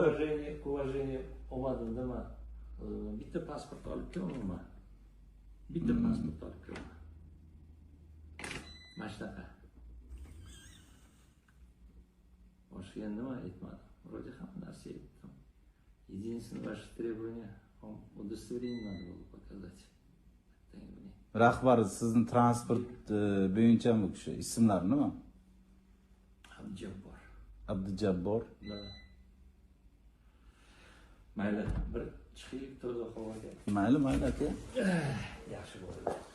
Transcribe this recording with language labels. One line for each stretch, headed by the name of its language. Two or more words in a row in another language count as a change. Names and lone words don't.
Uzbek: Уважение olmadimda men bitta pasport olib kelaman. Bitta pasport olib kelaman. Mana shunaqa. Boshqa nima aytmadim. Вроде hamma narsa aytdim.
Russian: Единственное ваше требование удостоверение надо было показать.
Uzbek: Rahbar sizni transport bo'yichami bu kishi? Ismlari nima? Abdujabbor. Abdujabbor. Mayli, bir chiqib toza havoga. Mayli aka. Yaxshi bo'ldi.